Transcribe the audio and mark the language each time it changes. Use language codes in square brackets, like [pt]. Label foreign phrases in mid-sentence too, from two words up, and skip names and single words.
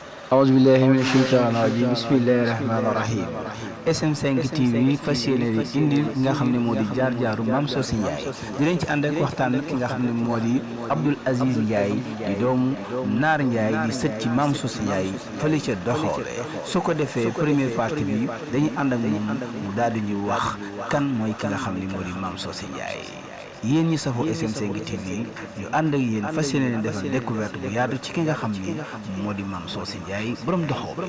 [ar] أعوذ بالله من الشيطان الرجيم بسم الله الرحمن الرحيم [wo] SM5 TV fas yéene indi nga xam ne moo di jaar-jaaru Mame Socé Ndiaye dinañ ci ànd ak waxtaan ki nga xam ne moo di Abdoul Aziz Ndiaye di doomu Naar Ndiaye di sët ci Mame Socé Ndiaye fële ca Doxoole su ko defee [fr] première partie [wo] bi dañuy ànd ak moom mu daal di ñu wax kan mooy ki nga xam ne moo di Mame Socé Ndiaye yéen ñi safoo SM5 TV ñu ànd ak yéen fas yéene leen defal découverte bu yaatu ci ki nga xam ni moo di Mame Socé Ndiaye borom Doxoole.